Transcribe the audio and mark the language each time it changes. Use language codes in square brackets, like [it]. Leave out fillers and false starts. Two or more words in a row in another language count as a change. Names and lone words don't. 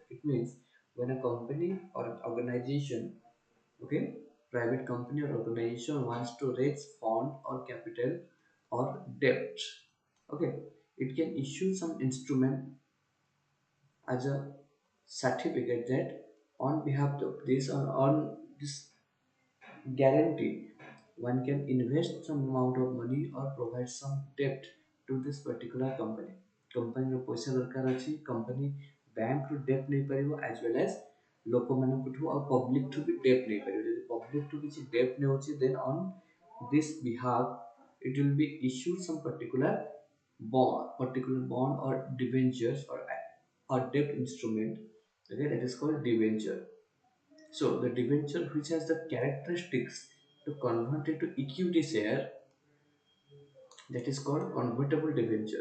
[en] It means when a company or an organization, okay, private company or organization wants to raise fund or capital or debt, okay, it can issue some instrument as a certificate that on behalf of this or on this guarantee, one can invest some amount of money or provide some debt to this particular company. [or] Company ର ପଇସା ଦରକାର ଅଛି, [en] company bank [or] ରୁ debt ନେଇପାରିବ [en] as well as [or] ଲୋକମାନଙ୍କଠୁ ଆଉ public ଠୁ ବି debt ନେଇପାରିବ. ଯଦି public ଠୁ କିଛି debt ନେଉଛି, [en] then on this behalf it will be issued some particular bond or debentures or debt instrument. Okay, that is called debenture. So the debenture which has the characteristics to convert into equity share, that is called convertible debenture.